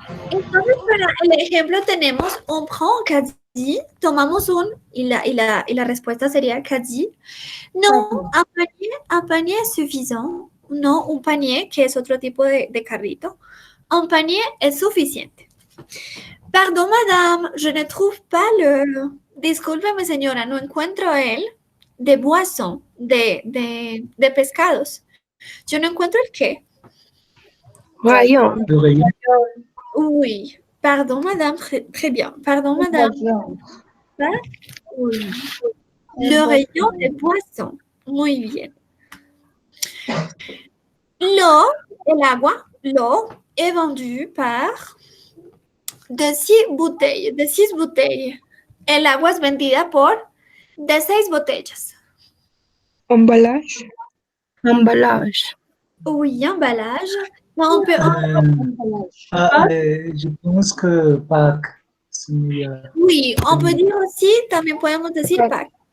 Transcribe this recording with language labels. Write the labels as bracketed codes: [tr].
[es] Entonces, para el ejemplo tenemos [fr] on prend caddie, [es] tomamos y la respuesta sería caddie. No, un panier es suffisant. No, un panier, que es otro tipo de carrito. Un panier es suficiente. [fr] Pardon, madame, je ne trouve pas le... [es] Discúlpeme, señora, no encuentro el de boisson, de pescados. Yo no encuentro el qué. [fr] Rayon. le rayon. Oui. Pardon, madame, très bien. Pardon, madame. Oui. Le rayon de boisson. [es] Muy bien. El agua, [fr] l'eau est vendue par de 6 bouteilles. [es] El agua es vendida por de 6 botellas. [fr] Emballage. Emballage. Oui, emballage. On peut, Je pense que Pâques, c'est mieux. oui, on peut dire aussi, [es] también podemos decir pack.